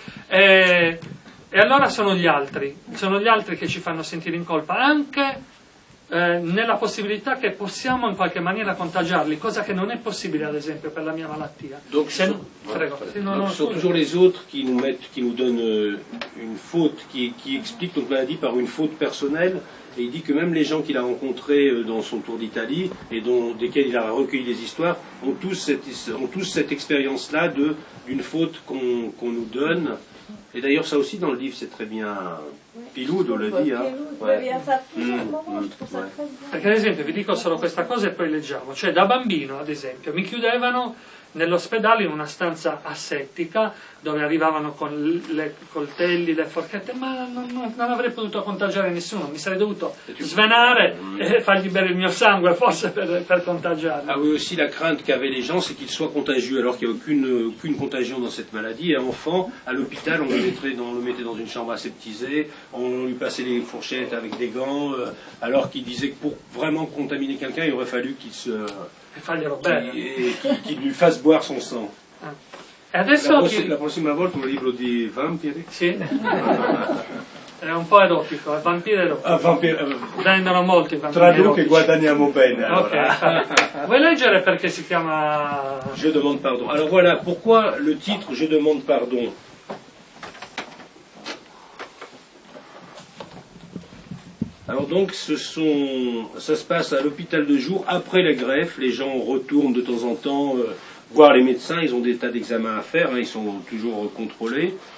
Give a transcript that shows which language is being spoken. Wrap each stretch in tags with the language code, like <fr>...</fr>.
<it>E allora sono gli altri che ci fanno sentire in colpa, anche nella possibilità che possiamo in qualche maniera contagiarli, cosa che non è possibile ad esempio per la mia malattia.</it> <fr>Donc, ce sont toujours les autres qui nous donnent une faute, qui expliquent notre maladie par une faute personnelle. Et il dit que même les gens qu'il a rencontrés dans son tour d'Italie et desquels il a recueilli les histoires ont tous cette expérience-là d'une faute qu'on nous donne. Et d'ailleurs, ça aussi dans le livre, c'est très bien. Piloud le dit.</fr> <it>Perché ad esempio vi dico solo questa cosa e poi leggiamo. Cioè da bambino ad esempio mi chiudevano nell'ospedale in una stanza asettica dove arrivavano con i coltelli, le forchette, ma non avrei potuto contagiare nessuno, mi sarei dovuto svenare e fargli bere il mio sangue forse per contagiarlo.</it> <fr>Ah oui, aussi la crainte qu'avaient les gens, c'est qu'ils soient contagieux, alors qu'il n'y a aucune contagion dans cette maladie. Et enfant, à l'hôpital, on le mettait dans une chambre aseptisée, on lui passait les fourchettes avec des gants, alors qu'il disait que pour vraiment contaminer quelqu'un, il aurait fallu qu'il lui fasse boire son sang.</fr> <it>E adesso la prossima volta un libro di vampiri? Sì. È un po' erotico, è vampiro erotico. Vendono molti vampiri Traduco che erotici. guadagniamo bene. Allora. Okay. Vuoi leggere perché si chiama...</it> <fr>Je demande pardon. Alors voilà, pourquoi le titre Je demande pardon? Alors donc, ça se passe à l'hôpital de jour, après la greffe, les gens retournent de temps en temps voir les médecins, ils ont des tas d'examens à faire, ils sont toujours contrôlés.</fr>